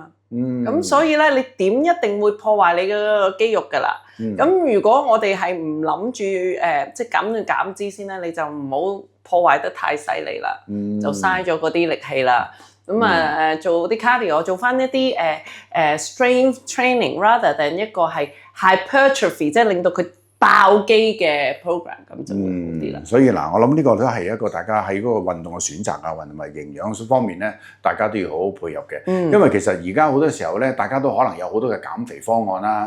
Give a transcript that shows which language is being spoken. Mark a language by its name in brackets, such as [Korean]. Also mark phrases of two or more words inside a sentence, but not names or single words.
[Cantonese] 咁所以咧，你點一定會破壞你嘅肌肉㗎啦。咁如果我哋係唔諗住即係減脂先咧，你就唔好破壞得太犀利啦，就嘥咗嗰啲力氣啦。咁做啲 cardio， 做翻一啲 [English] strength training rather than [Cantonese] 一個係 hypertrophy， 即係令到佢爆肌嘅 program， 咁就會好啲啦。所以嗱，我諗呢個都係一個大家喺嗰個運動嘅選擇啊，同埋營養方面咧，大家都要好好配合嘅。因為其實而家好多時候咧，大家都可能有好多嘅減肥方案啦。